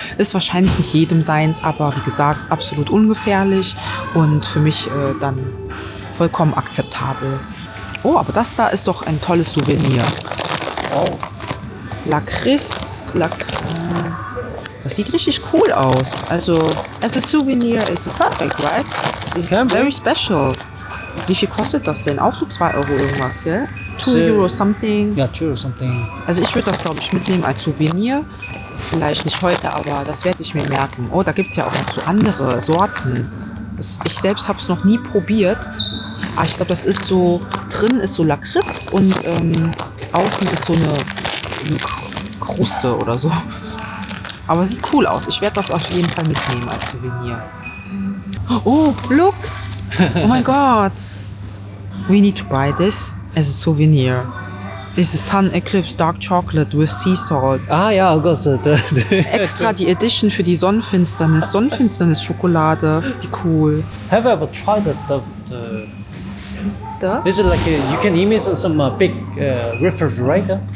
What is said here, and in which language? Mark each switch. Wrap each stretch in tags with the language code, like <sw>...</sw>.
<de>Ist wahrscheinlich nicht jedem seins, aber wie gesagt, absolut ungefährlich und für mich dann vollkommen akzeptabel. Oh, aber das da ist doch ein tolles Souvenir. Oh. Lakritz. Das sieht richtig cool aus.</de> <en>Also, as a souvenir is perfect, right? It's very special.</en> <de>Wie viel kostet das denn? Auch so 2 Euro irgendwas, gell?</de> <en>2 Euro something.</en> <de>Ja, 2 Euro</de> <en>something.</en> <de>Also ich würde das, glaube ich, mitnehmen als Souvenir. Vielleicht nicht heute, aber das werde ich mir merken. Oh, da gibt es ja auch noch so andere Sorten. Ich selbst habe es noch nie probiert. Aber ich glaube, das ist so, drin ist so Lakritz und außen ist so eine Kruste oder so. Aber es sieht cool aus. Ich werde das auf jeden Fall mitnehmen als Souvenir.</de> <en>Oh, look! Oh my God! We need to buy this as a souvenir. It's a Sun Eclipse Dark Chocolate with Sea Salt.</en> <de>Ah ja, oh Gott. Extra die Edition für die Sonnenfinsternis. Sonnenfinsternis-Schokolade. Wie cool.</de> <en>Have you ever tried is it like you can image some big refrigerator?</en>